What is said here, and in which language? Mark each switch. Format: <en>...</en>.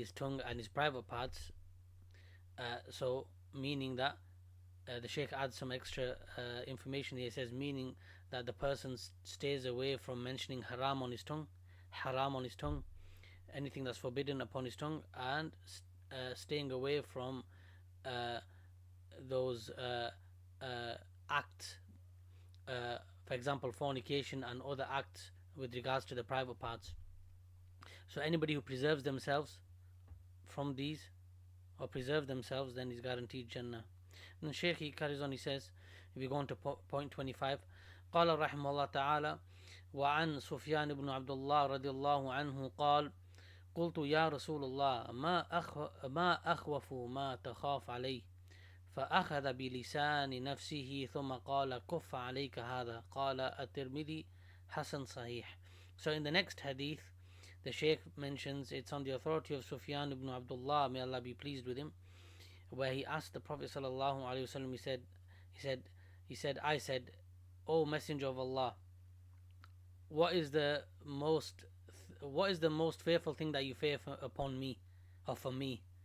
<en>his tongue and his private parts, so meaning that the Shaykh adds some extra information here. He says, meaning that the person stays away from mentioning haram on his tongue, anything that's forbidden upon his tongue, and staying away from those acts, for example fornication and other acts with regards to the private parts. So anybody who preserves themselves from these, or preserve themselves, then is guaranteed Jannah. And the Shaykh, he carries on, he says, if we go on to point 25,</en> <ar>قال رحمه الله تعالى وعن سفيان بن عبد الله رضي الله عنه قال قلت يا رسول الله ما أخوف ما تخاف عليه فأخذ بلسان نفسه ثم قال كف عليك هذا قال الترمذي حسن صحيح.</ar> <en>So in the next hadith, the Shaykh mentions, it's on the authority of Sufyan ibn Abdullah, may Allah be pleased with him, where he asked the Prophet sallallahu alaihi wasallam, he said, I said, O Messenger of Allah, what is the most fearful thing that you fear upon me, or for me?</en>